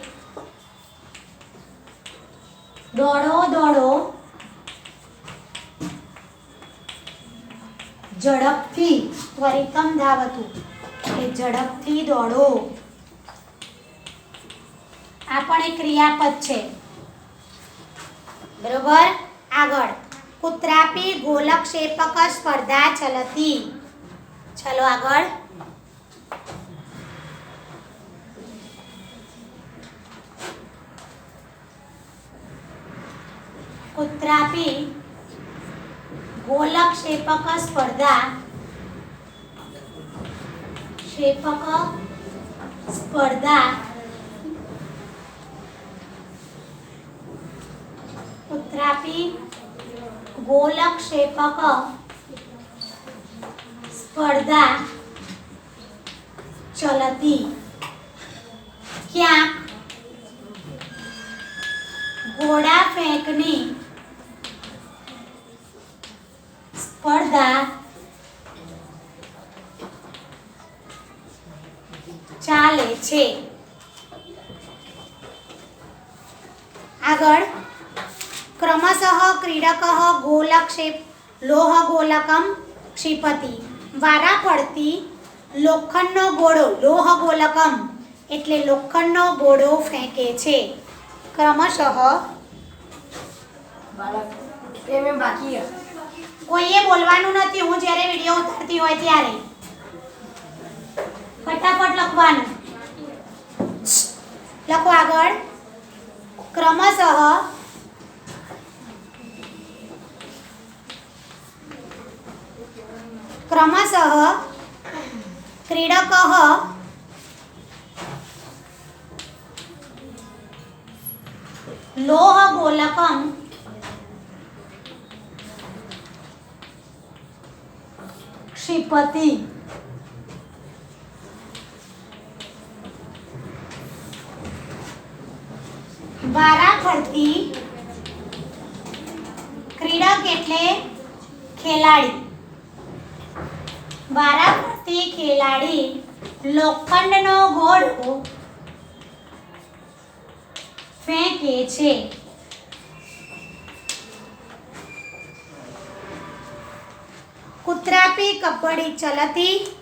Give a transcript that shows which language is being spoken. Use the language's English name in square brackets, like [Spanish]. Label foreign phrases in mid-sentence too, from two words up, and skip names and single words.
[Gujarati] દોડો ઝડપથી. [Sanskrit] ત્વરિતમ ધાવતુ [Gujarati] એટલે ઝડપથી દોડો. આ પણ એક ક્રિયાપદ છે. बरोबर. [Sanskrit] આગળ कुत्रापि गोलक्षेपक स्पर्धा चलती. चलो આગળ कुत्रापि गोलक्षेपक स्पर्धा कुत्रापि गोलक्षेपक स्पर्धा चलती. [Gujarati] ક્યાંક ઘોડા ફેંકની સ્પર્ધા ચાલે છે. [Sanskrit] આગળ क्रमशः क्रीडकः लोहगोलकं क्षिपति. [Gujarati] વારા પડતી लोखंडનો ગોળો લોહગોલકમ એટલે લોખંડનો ગોળો ફેંકે છે. ક્રમશઃ કોઈએ બોલવાનું નથી. હું જ્યારે વિડીયો ઉતારતી હોય ત્યારે ફટાફટ લખવાનું. લખો આગળ. ક્રમશઃ [Sanskrit] क्रमशः क्रीडकः लोहगोलकं क्षिपति। [Gujarati] वाराफरती क्रीडक એટલે ખેલાડી। વારાફરતી ખેલાડી લોખંડનો ગોળો ફેંકે છે। [Sanskrit] કુતરાપી કબડ્ડી ચલતી।